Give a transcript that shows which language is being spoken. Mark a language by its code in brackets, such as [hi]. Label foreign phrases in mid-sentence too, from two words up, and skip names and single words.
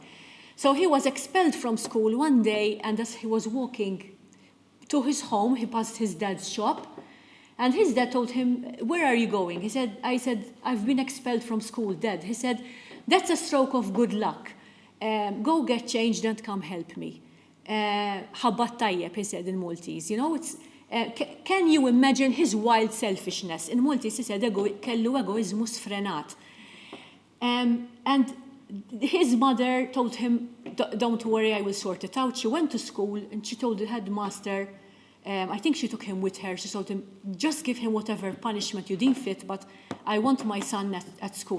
[en] So he was expelled from school one day, and as he was walking to his home, he passed his dad's shop. And his dad told him, where are you going? I said, I've been expelled from school, Dad. He said, that's a stroke of good luck. Go get changed and come help me. [mt] Ħabbat tajjeb, [en] he said in Maltese. Can you imagine his wild selfishness? In Maltese, he said, [mt] kellu egoizmu sfrenat. [en] And his mother told him, don't worry, I will sort it out. She went to school and she told the headmaster, I think she took him with her. She told him, just give him whatever punishment you deem fit, but I want my son at school.